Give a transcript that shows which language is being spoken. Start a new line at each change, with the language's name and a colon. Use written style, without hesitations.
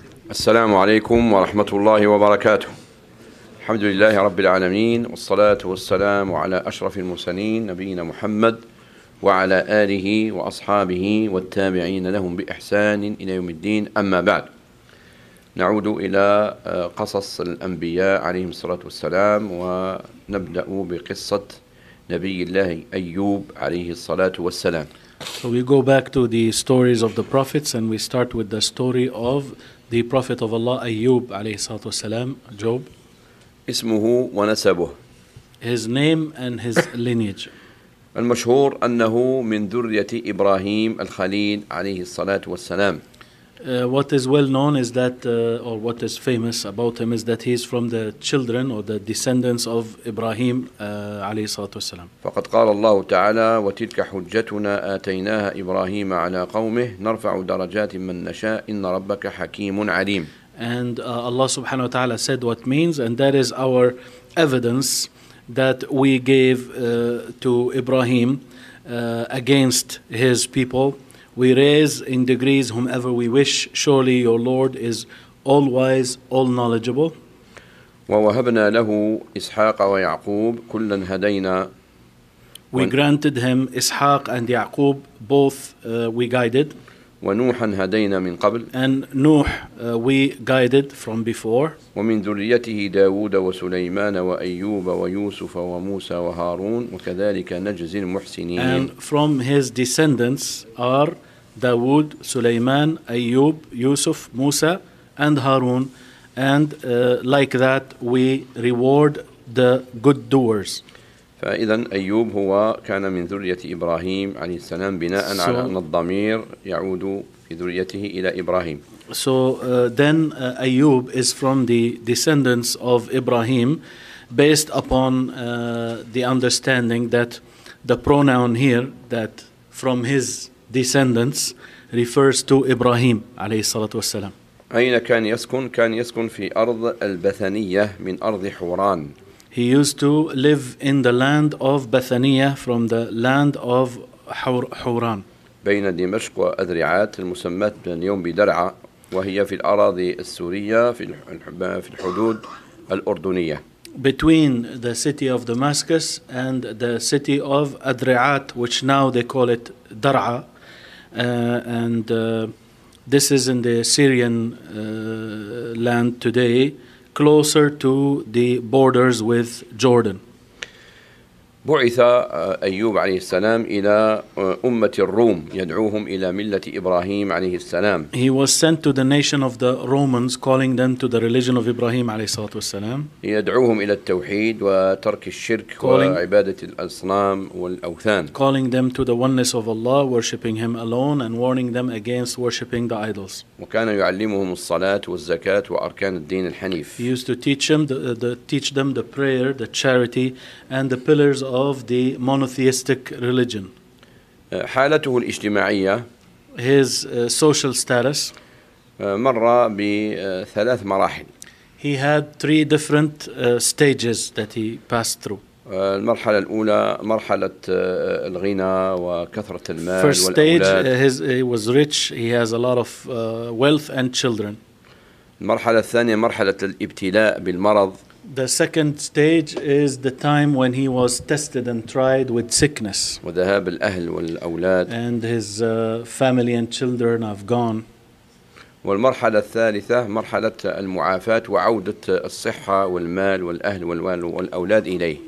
Arabic: السلام عليكم ورحمة الله وبركاته. الحمد لله رب العالمين، والصلاة والسلام على أشرف المرسلين نبينا محمد وعلى آله وأصحابه والتابعين لهم بإحسان إلى يوم الدين. أما بعد، نعود إلى قصص الأنبياء عليهم الصلاة والسلام، ونبدأ بقصة نبي الله أيوب عليه الصلاة والسلام.
English: So we go back to the stories of the prophets, and we start with the story of the Prophet of Allah Ayyub
Arabic: عليه الصلاة والسلام.
English: Job.
Arabic: اسمه ونسبه.
English: His name and his lineage.
Arabic: المشهور أنه من ذرية إبراهيم الخليل عليه الصلاة والسلام.
English: What is well known is that, or what is famous about him is that he is from the children or the descendants of Ibrahim
Arabic: عليه الصلاة والسلام. فقد قال الله تعالى وتلك حجتنا آتيناها إبراهيم على قومه نرفع درجات من نشاء إن ربك حكيم عليم.
English: And Allah
Arabic: سبحانه وتعالى
English: said what means, and that is our evidence that we gave to Ibrahim against his people. We raise in degrees whomever we wish. Surely your Lord is all wise, all knowledgeable.
Arabic: وَوَهَبْنَا لَهُ إِسْحَاقَ وَيَعْقُوبَ كُلًّا هَدَيْنَا.
English: We granted him Ishaq and Yaqub, both we guided.
Arabic: وَنُوحًا هَدَيْنَا مِنْ قَبْلُ.
English: And Nuh we guided from before.
Arabic: وَمِنْ ذُرِّيَّتِهِ دَاوُودَ وَسُلَيْمَانَ وَأَيُّوبَ وَيُوسُفَ وَمُوسَى وَهَارُونَ وَكَذَلِكَ نَجْزِي الْمُحْسِنِينَ.
English: And from his descendants are Dawood, Sulaiman, Ayyub, Yusuf, Musa, and Harun. And like that we reward the good doers.
Arabic: فإذن أيوب هو كان من ذرية إبراهيم عليه السلام بناء على أن الضمير يعود في ذريته إلى إبراهيم.
English: So then Ayyub is from the descendants of Ibrahim based upon the understanding that the pronoun here that from his descendants refers to Ibrahim
Arabic: عليه الصلاة والسلام. أين كان يسكن؟ كان يسكن في أرض البثنية من أرض حوران.
English: He used to live in the land of Bethania from the land of Hauran.
Arabic: بين دمشق وأذرعات المسمى اليوم بدرعة وهي في الأراضي السورية في الحدود الأردنية.
English: Between the city of Damascus and the city of Adriat, which now they call it Dar'a, and this is in the Syrian land today. Closer to the borders with Jordan.
Arabic: بعث أيوب عليه السلام إلى أمة الروم يدعوهم إلى ملة إبراهيم عليه السلام.
English: He was sent to the nation of the Romans, calling them to the religion of Ibrahim
Arabic: عليه الصلاة والسلام. يدعوهم إلى التوحيد وترك الشرك وعبادة الأصنام والأوثان.
English: Calling them to the oneness of Allah, worshiping Him alone, and warning them against worshiping the idols.
Arabic: وكان يعلمهم الصلاة والزكاة وأركان الدين الحنيف.
English: He used to teach them the prayer, the charity, and the pillars of the monotheistic religion.
Arabic: حالته الاجتماعية.
English: His social status.
Arabic: مر بثلاث مراحل.
English: He had three different stages that he passed through.
Arabic: المرحلة الأولى مرحلة الغنى وكثرة المال.
English: First
Arabic: والأولاد.
English: Stage, he was rich. He has a lot of wealth and children.
Arabic: المرحلة الثانية مرحلة الابتلاء بالمرض.
English: The second stage is the time when he was tested and tried with sickness.
Arabic: وذهاب الأهل والأولاد.
English: And his family and children have gone.
Arabic: والمرحلة الثالثة مرحلة المعافاة وعودة الصحة والمال والأهل والأولاد إليه.